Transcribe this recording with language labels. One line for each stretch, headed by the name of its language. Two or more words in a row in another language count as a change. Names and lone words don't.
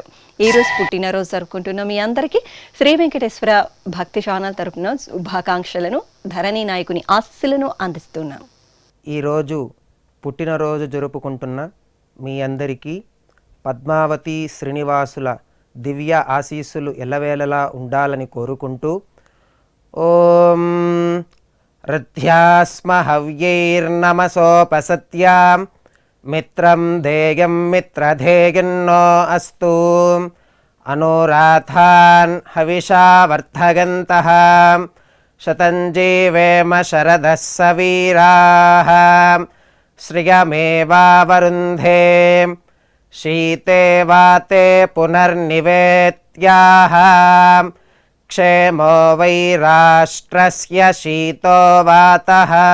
Telugu: ఈరోజు పుట్టినరోజు జరుపుకుంటున్న మీ అందరికీ శ్రీ వెంకటేశ్వర భక్తి ఛానల్ తరపున శుభాకాంక్షలను, ధరణి నాయకుని ఆశీస్సులను అందిస్తున్నాం. ఈరోజు పుట్టినరోజు జరుపుకుంటున్న మీ అందరికీ పద్మావతి శ్రీనివాసుల దివ్య ఆశీస్సులు ఎల్లవేళలా ఉండాలని కోరుకుంటూ ఓం
Sanskrit: ऋद्ध्यास्म हव्यैर्नमसोपसत्यां मित्रं देयं मित्रधेयन्नो अस्तु अनुराधान् हविषा वर्धयन्तः शतं जीवेम शरदः सवीराः श्रियमेवावरुन्धे शीते वाते पुनर्निवेत्याः क्षेमो वै राष्ट्रस्य शीतो वातः